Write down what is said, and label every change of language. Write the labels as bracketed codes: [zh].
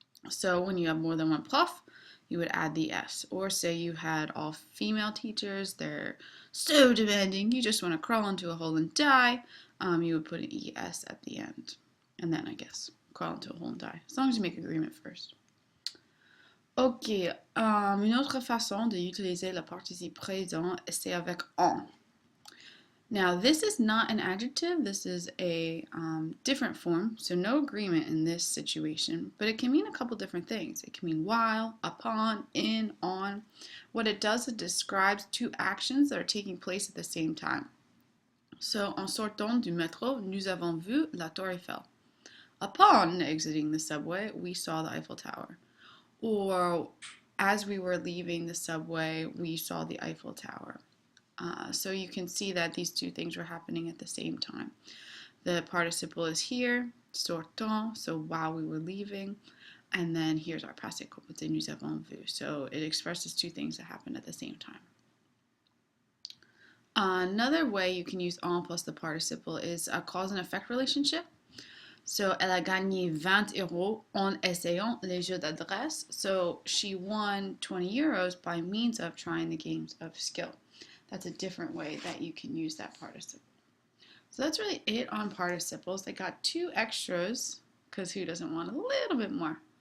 [en] So when you have more than one prof, you would add the S. Or say you had all female teachers, they're so demanding, you just want to crawl into a hole and die, you would put an ES at the end. And then, I guess, crawl into a hole and die. As long as you make agreement first. [fr] Ok, une autre façon d'utiliser le participe présent, c'est avec en. [en] Now, this is not an adjective. This is a different form, so no agreement in this situation, but it can mean a couple different things. It can mean while, upon, in, on. What it does, it describes 2 actions that are taking place at the same time. [fr] So, en sortant du métro, nous avons vu la Tour Eiffel. [en] Upon exiting the subway, we saw the Eiffel Tower. Or as we were leaving the subway, we saw the Eiffel Tower. So you can see that these 2 things were happening at the same time. The participle is here, sortant, so while we were leaving, and then here's our passé composé, [fr] nous avons vu. [en] So it expresses 2 things that happened at the same time. Another way you can use en plus the participle is a cause and effect relationship. [fr] So, elle a gagné 20 euros en essayant les jeux d'adresse. [en] So, she won 20 euros by means of trying the games of skill. That's a different way that you can use that participle. So, that's really it on participles. They got 2 extras, because who doesn't want a little bit more?